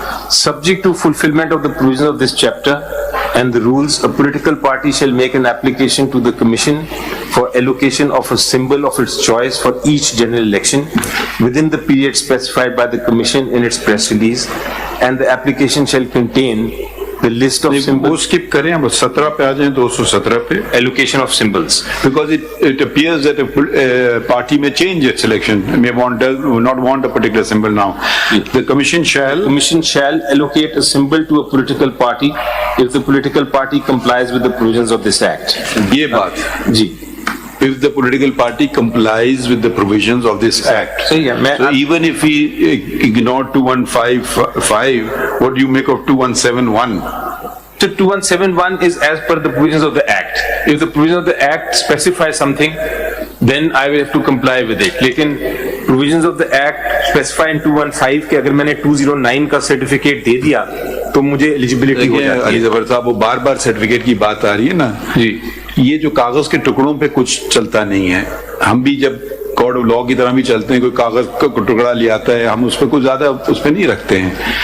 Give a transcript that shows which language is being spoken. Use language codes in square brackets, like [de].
[en] Subject to fulfillment of the provisions of this chapter and the rules, a political party shall make an application to the Commission for allocation of a symbol of its choice for each general election within the period specified by the Commission in its press release, and the application shall contain the list of [hi] वो [en] symbols, [hi] skip करें, अब 17 पे आ जाएं, 217 पे. [en] allocation of symbols. Because it appears that a party may change its selection, may not want a particular symbol now. The Commission shall. Commission shall allocate a symbol to a political party if the political party complies with the provisions of this act. [hi] ये बात. जी. [en] If the political party complies with the provisions of this act. [hi] सही है, मैं [en] So even if we ignore 2155, what do you make of 2171? So 2171 is as per the provisions of the act. If the provisions of the act specify something, then I will have to comply with it. [hi] लेकिन [en] provisions of the act specify in 215 [hi] कि अगर मैंने 209 का certificate दे दिया तो मुझे eligibility हो जाती अली है. जफर साहब, वो बार बार सर्टिफिकेट की बात आ रही है ना जी, ये जो कागज के टुकड़ों पे कुछ चलता नहीं है. हम भी जब कोड ऑफ लॉ की तरह भी चलते हैं, कोई कागज का टुकड़ा ले आता है, हम उस पर कुछ ज्यादा उस पर नहीं रखते हैं.